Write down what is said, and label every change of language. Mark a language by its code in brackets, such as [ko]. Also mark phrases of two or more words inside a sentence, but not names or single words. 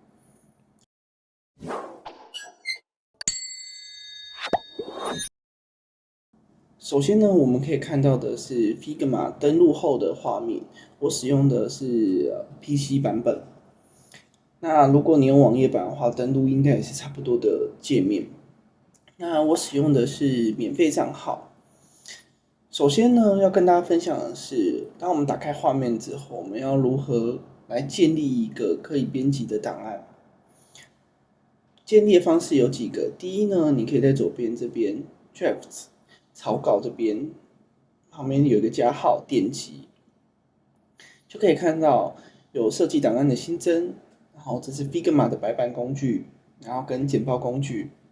[zh] 首先呢，我们可以看到的是 Figma 登錄後的畫面。我使用的是PC 版本。那如果你用網頁版的話，登錄應該也是差不多的界面。那我使用的是免費賬號。首先呢，要跟大家分享的是，當我們打開畫面之後，我們要如何來建立一個可以編輯的檔案。建立的方式有幾個。第一呢，你可以在左邊這邊 Drafts 草稿這邊旁邊有一個加號，點擊就可以看到有設計檔案的新增，然後這是 Figma 的白板工具，然後跟簡報工具。